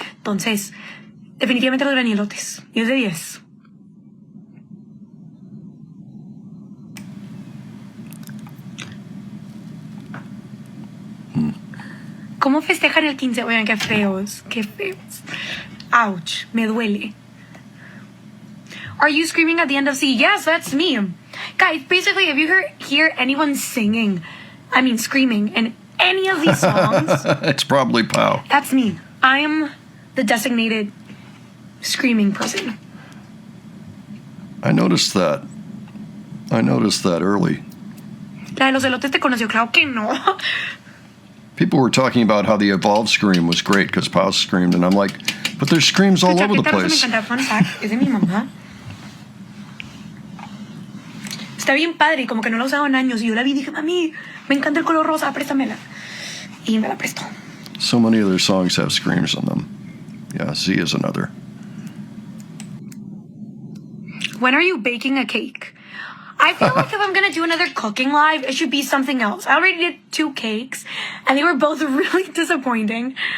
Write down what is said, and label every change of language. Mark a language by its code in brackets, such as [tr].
[es] Entonces, definitivamente los granielotes. 10 de 10. ¿Cómo festejan el 15? Oigan, qué feos, qué feos. Ouch. Me duele. [en] Are you screaming at the end of C? Yes, that's me. Guys, basically, if you hear anyone screaming in any of these songs, It's probably Pow. that's me. I am the designated screaming person. I noticed that early. [es] La de los elotes te conoció, claro que no. [en] People were talking about how the Evolve scream was great because Pow screamed, and I'm like, but there's screams all [es] Tu [en] over the [es] chaqueta rosa [en] place. [es] me encanta. [en] Fun fact, [es] es de mi mamá. Está bien padre, como que no la he usado en años. Y yo la vi y dije, mami, me encanta el color rosa, préstamela. Y me la prestó. [en] So many of their songs have screams on them. Yeah, Z is another. When are you baking a cake? I feel like if I'm gonna do another cooking live, it should be something else. I already did 2 cakes, and they were both really disappointing.